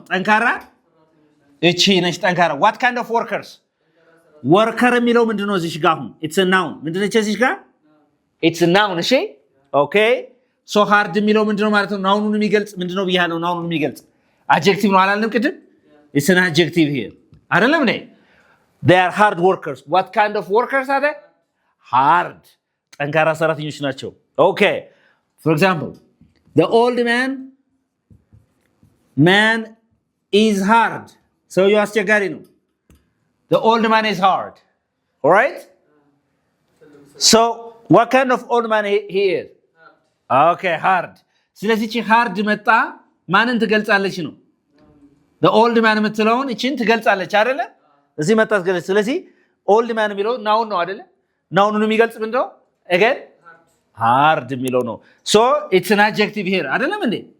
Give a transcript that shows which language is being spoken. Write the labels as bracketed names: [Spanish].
[Amharic] ጠንካራ እቺ ነች ጠንካራ። [English] what kind of workers? [Amharic] worker የሚለው ምንድነው? እዚህ ጋር አሁን [English] it's a noun። [Amharic] ምንድነው እዚህ ጋር? [English] it's a noun። እሺ okay so hard [Amharic] የሚለው ምንድነው ማለት ነው? ናውኑን የሚገልጽ ምንድነው ብያለሁ? ናውኑን የሚገልጽ adjective ነው አላልንም ቅድም? [English] it's an adjective here [Amharic] አይደለም እንዴ? [English] they are hard workers. what kind of workers are they? hard [Amharic] ጠንካራ ሰራተኞች ናቸው። [English] okay for example the old man is hard. so you [Amharic] አስቸጋሪ ነው። [English] the old man is hard. all right so what kind of old man he is? okay hard. [Amharic] ስለዚህ እቺ hard መጣ ማንን ትገልጻለች ነው? the old man የምትለውን እቺን ትገልጻለች አይደለ? እዚህ መጣ ትገልጽ። ስለዚህ old man የሚለው ናውን ነው አይደለ? ናውኑን የሚገልጽ ምንድነው? [English] again hard የሚለው ነው። so it's an adjective here [Amharic] አይደለም እንዴ?